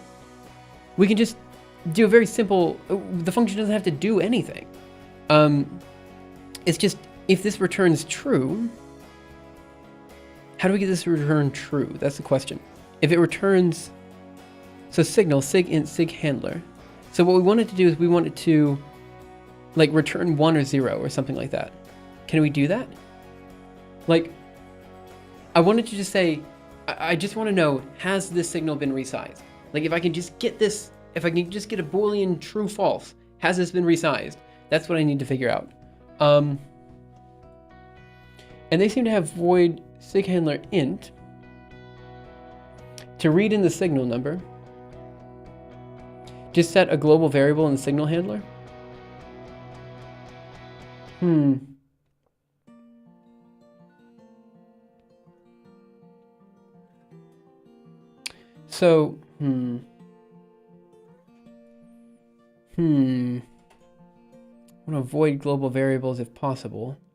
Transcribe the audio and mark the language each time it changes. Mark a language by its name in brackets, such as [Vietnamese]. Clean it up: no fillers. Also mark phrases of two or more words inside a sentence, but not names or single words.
[English] We can just do a very simple, the function doesn't have to do anything. It's just, if this returns true, how do we get this to return true? That's the question. If it returns, so signal, sig int, sig handler. So what we wanted to do is we wanted to like return 1 or 0 or something like that. Can we do that? Like, I wanted to just say, I just want to know, has this signal been resized? Like if I can just get this, if I can just get a Boolean true false, has this been resized? That's what I need to figure out. And they seem to have void sig handler int to read in the signal number. Just set a global variable in the signal handler. So, I want to avoid global variables if possible.